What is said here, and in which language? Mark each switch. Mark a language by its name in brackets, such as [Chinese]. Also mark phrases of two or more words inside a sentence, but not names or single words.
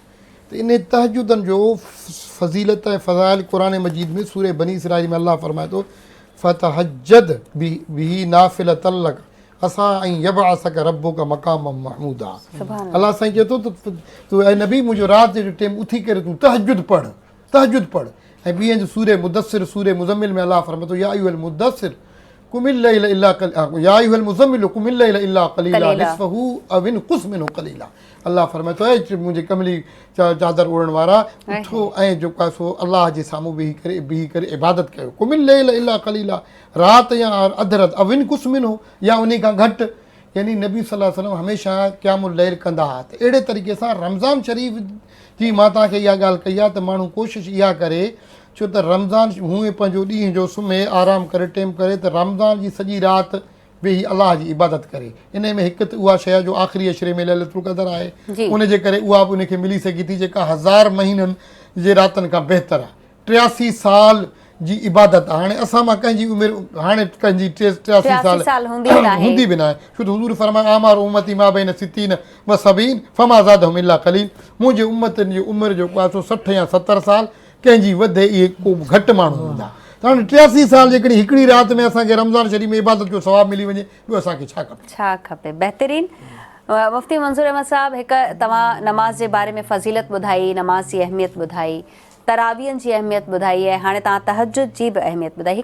[Sindhi] त इन तहजुदनि जो फ़ज़ीलत ऐं फ़ज़ाइल क़ुरान मजीद में सूरे बनी इसराईल में अलाह फरमाए थो [Arabic] فتهجد به نافلة لك عسى أن يبعثك ربك مقاما محمودا. [Sindhi] अलाह साईं चए थो त तूं ऐं नबी मुंहिंजो राति जो टाइम उथी करे तूं तहजुद पढ़, तहजुद पढ़। ऐं ॿिए सूरे मुदस्सिर, सूरे मुज़म्मिल में अलाह फरमाए थो [Arabic] يا أيها المدثر قم الليل إلا يا أيها المزمل قم الليل إلا قليلا نصفه أو انقص منه قليلا. [Sindhi] अलाह फरमाए थो ऐं मुंहिंजे कमली चादर ओढ़ण वारा उथो ऐं जेको आहे सो अलाह जे साम्हूं बीही करे इबादत कयो। [Arabic] قم الليل إلا قليلا, [Sindhi] राति या अधु राति, [Arabic] أو انقص منه [Sindhi] या उन खां घटि, यानी नबी [Arabic] صلى الله عليه وسلم [Sindhi] हमेशह [Arabic] قيام الليل [Sindhi] कंदा हुआ। त अहिड़े तरीक़े सां रमज़ान शरीफ़ जी मां तव्हांखे इहा ॻाल्हि कई आहे त माण्हू कोशिशि इहा करे, छो त रमज़ान हूअं पंहिंजो ॾींहं जो सुम्हे आराम करे टेम करे, त रमज़ान जी सॼी राति वेही अलाह जी इबादत करे। इन में हिकु त उहा शइ जो आख़िरी अशरे में लैलतुल क़दर आहे, उन जे करे उहा बि उनखे मिली सघे थी जेका 1000 महीननि जे रातनि खां बहितर आहे। 83 साल जी इबादत आहे। हाणे असां मां कंहिंजी उमिरि हाणे कंहिंजी 83 साल हूंदी बि न आहे, छो त हुज़ूर फरमाया [Arabic] أعمار أمتي ما بين ستين و سبعين فما زادهم إلا قليل. [Sindhi] मुंहिंजे उम्मतनि जी उमिरि जेको आहे सो 60 या 70 साल, कंहिंजी वधे इहे को घटि माण्हू हूंदा। त हाणे 83 साल जेकॾहिं हिकिड़ी राति में असांखे रमज़ान शरीफ़ में इबादत जो सवाबु मिली वञे, ॿियो असांखे छा खपे? छा खपे? बहितरीनु। मुफ़्ती मंज़ूर अहमद साहिब, हिकु तव्हां नमाज़ जे बारे में फ़ज़ीलत ॿुधाई, नमाज़ जी अहमियत ॿुधाई, तरावीहनि जी अहमियत ॿुधाई आहे, हाणे तव्हां तहजुद जी बि अहमियत ॿुधाई।